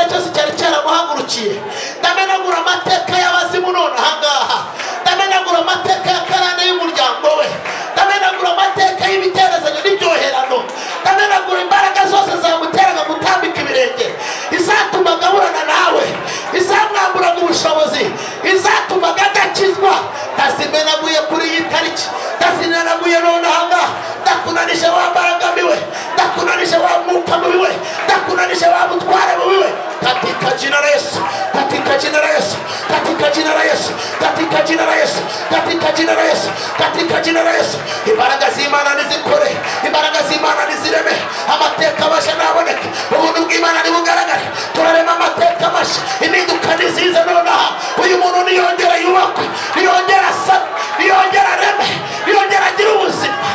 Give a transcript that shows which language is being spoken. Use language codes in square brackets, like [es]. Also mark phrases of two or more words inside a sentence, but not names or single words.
[rw] cyose cyari cyaramuhagurukiye ndamenagura amateka y'abazimu none ahangaha ndamenagura amateka ya karande y'umuryango we ndamenagura amateka y'ibiterezanyo n'ibyoherano ndamenagura imbaraga zose zamuteraga gutambika ibirenge izatumaga aburana nawe izamwamburaga ubushobozi izatumaga adakizwa ndazimenaguye kuri iyi tariki ndazimenaguye none ahangaha ndakunanije wa mbaraga miwe ndakunanije wa mwuka miwe ndakunanije wa butware miwe [sw] katika jina la Yesu katika jina la Yesu katika jina la Yesu katika jina la Yesu katika jina la Yesu katika jina la Yesu [rw] imbaraga z'Imana nizikore imbaraga z'Imana nizireme amateka basha naboneke ubuntu bw'Imana nibugaragare turarema amateka basha impinduka niziza nonaha uyu muntu niyongera yubakwe niyongera sa niyongera reme niyongera agira ubuzima